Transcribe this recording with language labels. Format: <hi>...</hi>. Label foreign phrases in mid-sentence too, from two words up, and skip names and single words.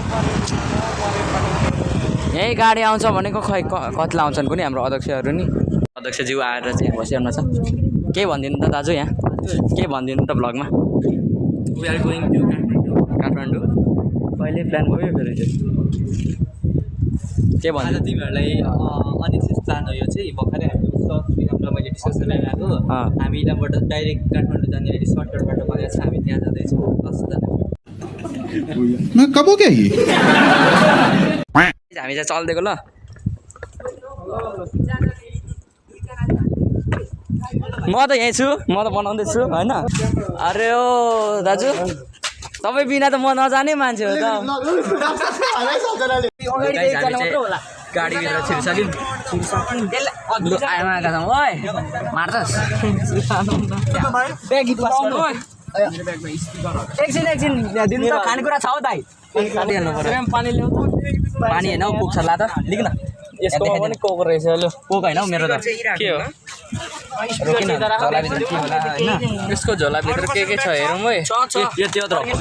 <ne>यही गाडी आउँछ भनेको खै कति आउँछन् कुनै हाम्रो अध्यक्षहरू नि अध्यक्षज्यू आएर चाहिँ यहाँ बसिरहनु छ के भनिदिनु त दाजु यहाँ के भनिदिनु त भ्लगमा</ne> <en>we are going to Kathmandu</en> <ne>कहिले प्लान भयो फेरि चाहिँ के भन्छ तिमीहरूलाई अनिश्चित प्लान हो यो चाहिँ भर्खरै हामीले मैले डिस्कस गरेर आएको हामी यहाँबाट डाइरेक्ट काठमाडौँ जाने अहिले सर्टकट बाटो गएको छ हामी त्यहाँ जाँदैछौँ 10 जना</ne> <hi>मैं कब हो गया ही</hi> <ne>हामी चाहिँ चल्दिएको ल म त यहीँ छु म त बनाउँदैछु हैन अरे ओ दाजु तपाईँ बिना त म नजाने मान्छे हो त गाडी लिएर छिरिसक्यौँ आएमा आएका छौँ ओइ मार्छस् एकछिन दिनु त खानेकुरा छ हौ दाइ पानी ल्याउ पानी होइन हौ पुग्छ ला त लिक न यसको पनि कोक रहेछ ल कोक होइन हौ मेरो त के हो रोकिन झोलाभित्र के होला होइन यसको झोलाभित्र के छ हेरौँ है यो त्यत्रो</ne>